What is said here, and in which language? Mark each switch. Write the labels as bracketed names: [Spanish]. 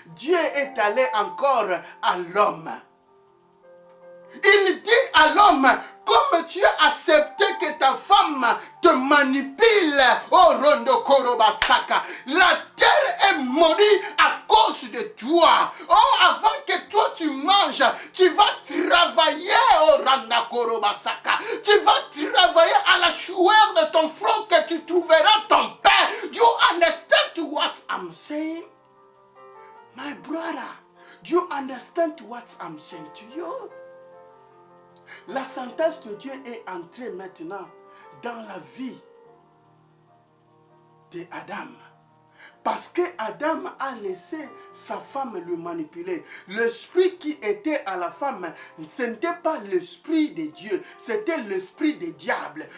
[French] Dieu est allé encore à l'homme. Il dit à l'homme, comme tu as accepté que ta femme te manipule, oh Rondo Korobasaka, la terre est maudite à cause de toi. Oh, avant que toi tu manges, tu vas travailler, oh Randa Korobasaka. Tu vas travailler à la sueur de ton front que tu trouveras ton pain. [English] Do you understand what I'm saying? My brother, do you understand what I'm saying to you? [French] La sentence de Dieu est entrée maintenant dans la vie d'Adam. Parce que Adam a laissé sa femme le manipuler. L'esprit qui était à la femme, ce n'était pas l'esprit de Dieu, c'était l'esprit du diable.